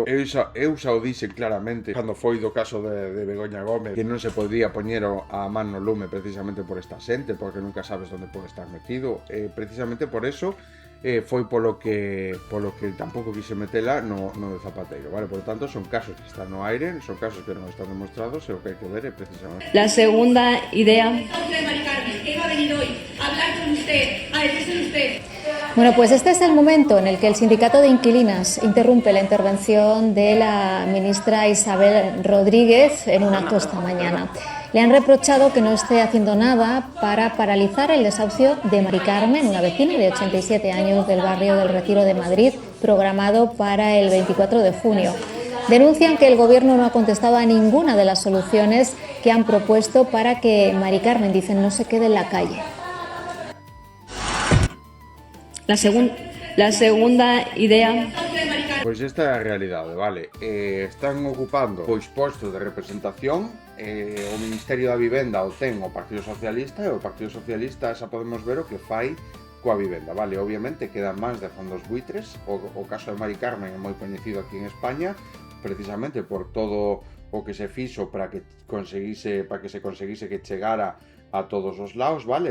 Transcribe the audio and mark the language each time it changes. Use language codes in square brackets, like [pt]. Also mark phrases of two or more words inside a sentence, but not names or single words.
[gl] Eu xa o dixen claramente cando foi do caso de Begoña Gómez, que non se podía poñer a man no lume precisamente por esta xente, porque nunca sabes onde pode estar metido. Precisamente por eso foi polo que tampouco quise metela no de Zapateiro, vale? [es] Por lo tanto, [gl] son casos que están no aire, son casos que non están demostrados, e o que hai que ver é precisamente [es] la segunda idea. Mari Carmen, que iba a venir hoy a hablar con usted, a decirse usted. Bueno, pues este es el momento en el que el sindicato de inquilinas interrumpe la intervención de la ministra Isabel Rodríguez en un acto esta mañana. Le han reprochado que no esté haciendo nada para paralizar el desahucio de Mari Carmen, una vecina de 87 años del barrio del Retiro de Madrid, programado para el 24 de junio. Denuncian que el Gobierno no ha contestado a ninguna de las soluciones que han propuesto para que Mari Carmen, dicen, no se quede en la calle. La segunda idea. [gl] Pois esta é a realidade, vale? Están ocupando pois postos de representación. O Ministerio da Vivenda o ten o Partido Socialista, e o Partido Socialista xa podemos ver o que fai coa vivenda, vale? Obviamente quedan máis de fondos buitres. O caso de Mari Carmen é moi coñecido aquí en España, precisamente por todo o que se fixo para que se conseguise que chegara a todos os lados, vale?